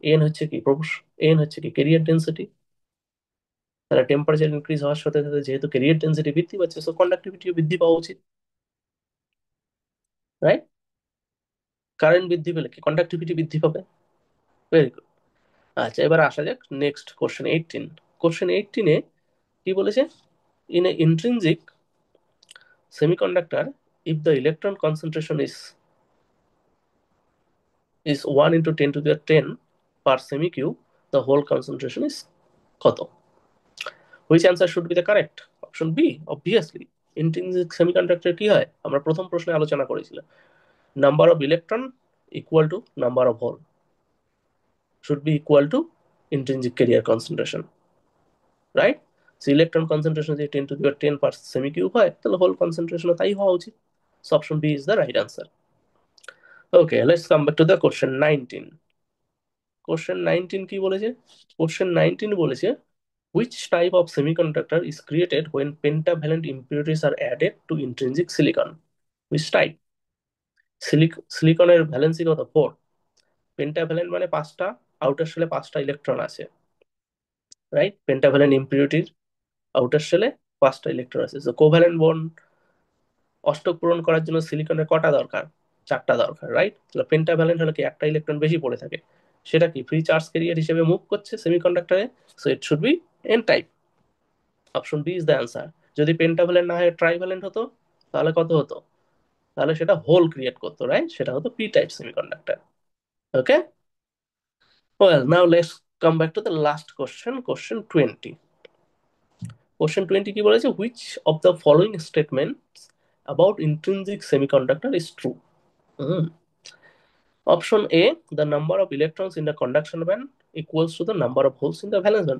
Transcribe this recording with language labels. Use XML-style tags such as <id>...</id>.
<bn>N হচ্ছে কি career density, তাহলে টেম্পারেচার ইনক্রিজ হওয়ার সাথে সাথে যেহেতু ক্যারিয়ার ডেন্সিটি বৃদ্ধি পাচ্ছে, সো কন্ডাক্টিভিটিও বৃদ্ধি পাওয়া উচিত, রাইট? কারেন্ট বৃদ্ধি পেলে কি কন্ডাক্টিভিটি বৃদ্ধি পাবে। Very good. আচ্ছা, এবার আসা যাক নেক্সট কোশ্চেন 18। কোশ্চেন 18-এ কি বলেছে,</bn> <en>in a intrinsic semiconductor, if the electron concentration is 1 into 10 to the 10 per semicube, the whole concentration is</en> <bn>কত?</bn> <en>Which answer should be the correct? Option B, obviously. Intrinsic semiconductor</en> <bn>কি হয়, আমরা প্রথম প্রশ্নে আলোচনা করেছিলাম,</bn> <en>Number of electron equal to number of hole should be equal to intrinsic carrier concentration, right? So electron concentration</en> <bn>যদি 10 to the 10 per semicube হয়, তাহলে হোল কনসেন্ট্রেশনও তাই হওয়া উচিত।</bn> <en>So option B is the right answer. Okay, let's come back to the question 19.</en> <bn>Question 19 কি বলেছে? Question 19 বলেছে,</bn> <en>which type of semiconductor is created when pentavalent impurities are added to intrinsic silicon? Which type?</en> <bn>সিলিকনের valency কত? 4। Pentavalent মানে পাঁচটা, outer শেলে পাঁচটা electron আছে, right? Pentavalent ইম্পিউরিটির outer শেলে পাঁচটা electron আছে, তো কোভ্যালেন্ট বন্ড অষ্টক পূরণ করার জন্য সিলিকনের কটা দরকার? চারটা দরকার, রাইট? তাহলে পেন্টাভ্যালেন্ট হলে কি একটা ইলেকট্রন বেশি পড়ে থাকে, সেটা কি ফ্রি চার্জ ক্যারিয়ার হিসেবে মুভ করছে সেমিকন্ডাক্টরে,</bn> <en>So it should be N type. Option B is the answer.</en> <bn>যদি পেন্টাভ্যালেন্ট না হয়ে ট্রাইভ্যালেন্ট হতো, তাহলে কত হতো? তাহলে সেটা হোল ক্রিয়েট করতো, রাইট? সেটা হতো P type semiconductor. Okay,</bn> <en>Well now let's come back to the last question 20।</en> <bn>Question 20 কি বলেছে,</bn> <en>Which of the following statements about intrinsic semiconductor is true? Option A, the number of electrons in the conduction band equals to the number of holes in the valence band.</en>